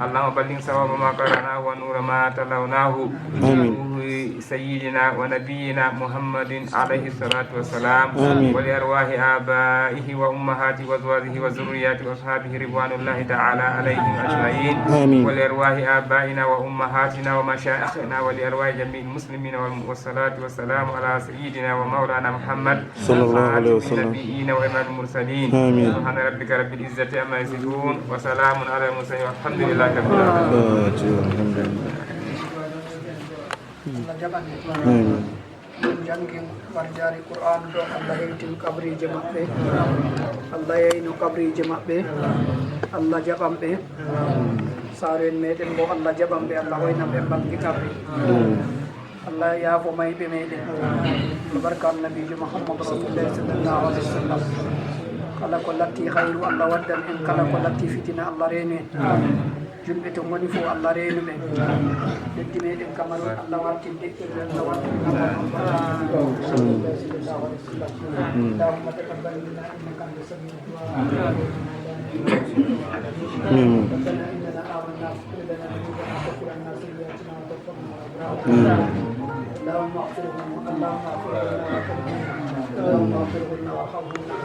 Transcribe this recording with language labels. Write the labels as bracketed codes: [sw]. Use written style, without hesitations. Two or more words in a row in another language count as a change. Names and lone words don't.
[ar] اللهم بلغ صواب ما قرأناه ونور ما تلوناه سيدنا ونبينا محمد عليه الصلاة والسلام ولأرواح آبائه وأمهاته وأزواجه وذرياته وأصحابه رضوان الله تعالى عليهم أجمعين ولأرواح آبائنا وأمهاتنا ومشايخنا ولأرواح جميع المسلمين والصلاة والسلام على سيدنا ومولانا محمد صلى الله عليه وسلم النبيين وإمام المرسلين. سبحان ربك رب العزة عما يصفون وسلام على المرسلين والحمد لله رب العالمين. [ff] jangin warjari Qur'an do Allah yeytin kabrije maɓɓe, Allah yeyno kabrije maɓɓe, Allah jaɓanɓe saren meɗen bo Allah jaɓanɓe, Allah hoynaɓe bangi kabri, Allah yaafo mayɓe meɗen barka annabijo Muhammad rasulullah [ar] صلى الله عليه وسلم. [ff] kala ko latti hayru Allah waddan en, kala ko latti fitina Allah reene julɓe to ngoni fof Allah reenu ɓe, leddi meɗen Cameroun Allah wartin deƴƴirde, Allah wartin [ar] اللهم تقبل منا إنك أنت سميع الدعاء ربنا إننا آمنا فاغفر لنا ذنوبنا وكفر عنا سيئاتنا وتوفنا مع الأبرار اللهم اغفر لنا اللهم اغفر لنا اللهم اغفر لنا وارحمنا